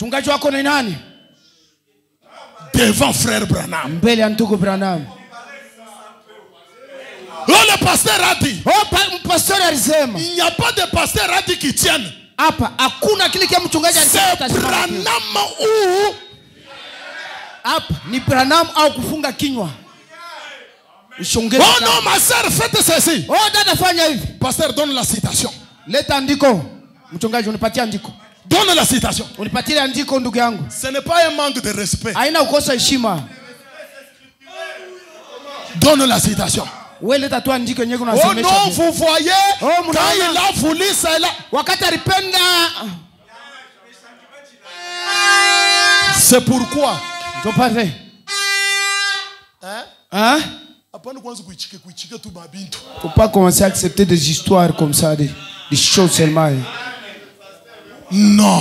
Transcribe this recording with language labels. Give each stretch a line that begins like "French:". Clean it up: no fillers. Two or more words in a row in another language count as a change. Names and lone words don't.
French: Devant frère Branham. Oh, le pasteur a dit. Il n'y a pas de pasteur a dit qui tienne. C'est Branham ou
Swahili: ni Branham au kufunga kinywa.
French: Oh non, ma soeur, faites ceci.
Swahili: Oh, dada fanya hivi.
French: Pasteur, donne la citation.
Swahili: Leta andiko. Mchungaji unipatie andiko.
French: Donne la citation.
Swahili: Unipatie andiko ndugu yangu.
French: Ce n'est pas un manque de respect.
Swahili: Haina ukosa heshima.
French: Donne la citation.
Swahili: Wewe leta tu andiko yenyewe unasemesha.
French: Oh non, vous voyez, quand il a voulu cela.
Swahili: Wakati alipenda.
French: C'est pourquoi. Je parle. Hein? Faut pas commencer à accepter des histoires comme ça, des choses seulement. Non.